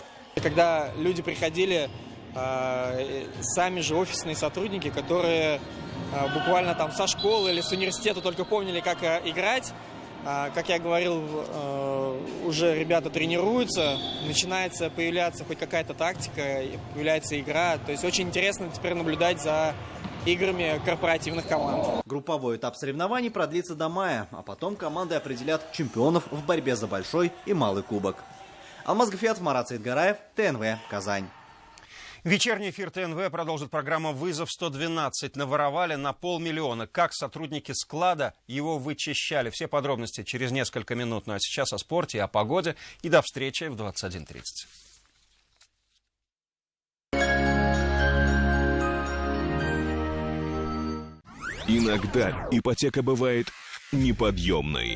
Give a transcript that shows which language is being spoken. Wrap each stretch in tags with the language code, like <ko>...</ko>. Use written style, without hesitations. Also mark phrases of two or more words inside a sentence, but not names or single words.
<ru>Когда люди приходили, сами же офисные сотрудники, которые буквально там со школы или с университета только помнили, как играть, как я говорил, уже ребята тренируются, начинается появляться хоть какая-то тактика, появляется игра. То есть очень интересно теперь наблюдать за играми корпоративных команд. Групповой этап соревнований продлится до мая, а потом команды определят чемпионов в борьбе за большой и малый кубок. Алмаз Гафиатов, Марат Саидгараев, ТНВ, Казань. Вечерний эфир ТНВ продолжит программа «Вызов-112». Наворовали на 500 000. Как сотрудники склада его вычищали. Все подробности через несколько минут. Ну а сейчас о спорте, о погоде. И до встречи в 21:30. Иногда ипотека бывает неподъемной.</ru>